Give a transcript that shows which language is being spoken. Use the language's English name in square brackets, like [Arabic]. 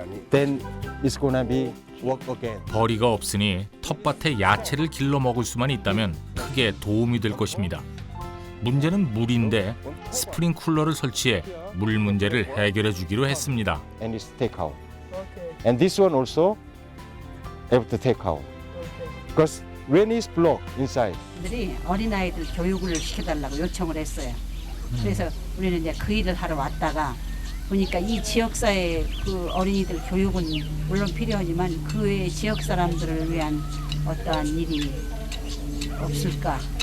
[English] Then it's gonna be work again. [Korean] 벌이가 없으니 텃밭에 야채를 길러 먹을 수만 있다면 크게 도움이 될 것입니다. 문제는 물인데 스프링쿨러를 설치해 물 문제를 해결해 주기로 했습니다. [English] And it's take out. And this one also have to take out. Because when it's blocked inside. [Korean] 들이 어린아이들 교육을 시켜달라고 요청을 했어요. 그래서 우리는 이제 그 일을 하러 왔다가 보니까 이 지역사회 그 어린이들 교육은 물론 필요하지만 그 외에 지역 사람들을 위한 어떠한 일이 없을까.